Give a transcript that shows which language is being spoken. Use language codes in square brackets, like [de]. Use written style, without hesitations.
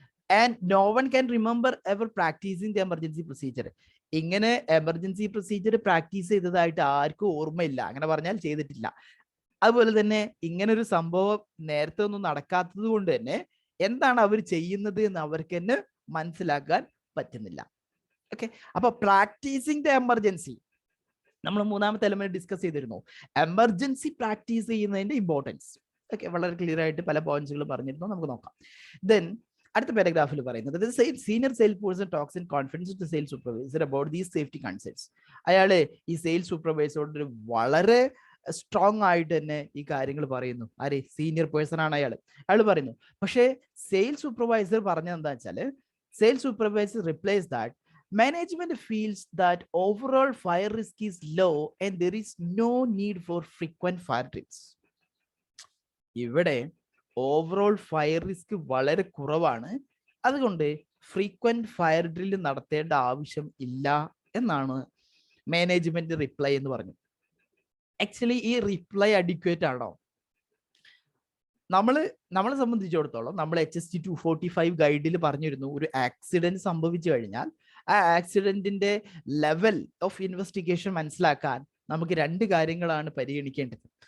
[en] And no one can remember ever practicing the emergency procedure. [ml] ഇങ്ങനെ emergency procedure practice ചെയ്തതായിട്ട് ആർക്കും ഓർമ്മയില്ല. അങ്ങനെ പറഞ്ഞാൽ ചെയ്തിട്ടില്ല. അതുപോലെ തന്നെ ഇങ്ങനെ ഒരു സംഭവം നേരത്തെ ഒന്നും നടക്കാത്തത് കൊണ്ട് തന്നെ എന്താണ് അവർ ചെയ്യുന്നത് എന്ന് അവർക്ക് തന്നെ മനസ്സിലാക്കാൻ പറ്റുന്നില്ല. ഓക്കെ. അപ്പൊ പ്രാക്ടീസിങ് ദ എമർജൻസി നമ്മൾ മൂന്നാമത്തെ എലമെന്റ് ഡിസ്കസ് ചെയ്തിരുന്നു, എമർജൻസി പ്രാക്ടീസ് ചെയ്യുന്നതിന്റെ ഇമ്പോർട്ടൻസ്. ഓക്കെ, വളരെ ക്ലിയർ ആയിട്ട് പല പോയിന്റ്സുകൾ പറഞ്ഞിരുന്നു, നമുക്ക് നോക്കാം. ദെൻ അടുത്ത പാരഗ്രാഫിൽ പറയുന്നത് [en] Senior sale person talks in confidence to sale supervisor about these safety concepts. [ml] അയാള് ഈ സെയിൽ സൂപ്പർവൈസറോട് വളരെ സ്ട്രോങ് ആയിട്ട് തന്നെ ഈ കാര്യങ്ങൾ പറയുന്നു. ആര്? സീനിയർ പേഴ്സൺ ആണ് അയാൾ. അയാൾ പറയുന്നു. പക്ഷേ സെയിൽ സൂപ്പർവൈസർ പറഞ്ഞത് എന്താ വെച്ചാല്, [en] Sale supervisor replies that management feels that overall fire risk is low and there is no need for frequent fire drills. [ml] ഇവിടെ ഓവറോൾ ഫയർ റിസ്ക് വളരെ കുറവാണ്, അതുകൊണ്ട് ഫ്രീക്വന്റ് ഫയർ ഡ്രിൽ നടത്തേണ്ട ആവശ്യം ഇല്ല എന്നാണ് മാനേജ്മെന്റ് റിപ്ലൈ എന്ന് പറഞ്ഞു. ആക്ച്വലി ഈ റിപ്ലൈ അഡിക്വേറ്റ് ആണോ? നമ്മളെ സംബന്ധിച്ചിടത്തോളം നമ്മൾ HST 245 ഗൈഡിൽ പറഞ്ഞിരുന്നു, ഒരു ആക്സിഡന്റ് സംഭവിച്ചു കഴിഞ്ഞാൽ ആ ആക്സിഡന്റിന്റെ ലെവൽ ഓഫ് ഇൻവെസ്റ്റിഗേഷൻ മനസ്സിലാക്കാൻ നമുക്ക് രണ്ട് കാര്യങ്ങളാണ് പരിഗണിക്കേണ്ടത്.